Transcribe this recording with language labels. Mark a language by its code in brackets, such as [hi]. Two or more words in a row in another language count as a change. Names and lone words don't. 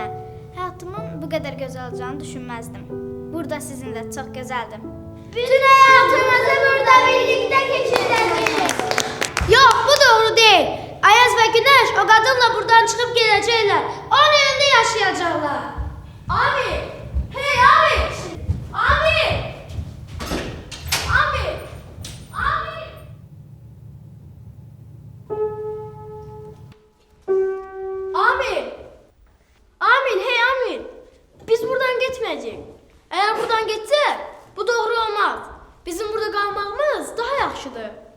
[az] Həyatımın bu qədər gözəl olacağını düşünməzdim. Burada sizinlə çox gözəldir. [tr] Bütün hayatımızı burada birlikte geçireceğiz. [az] Yox, bu doğru deyil. Ayaz və Günəş o qadınla buradan çıxıb gedəcəklər. Onun yanında yaşayacaqlar. Abi! Hey abi! Abi! Abi! Abi! Amil! Amil, hey Amil! Biz buradan getməyəcəyik. Əgər buradan getsək, bu doğru olmaz. Bizim burada qalmağımız daha yaxşıdır.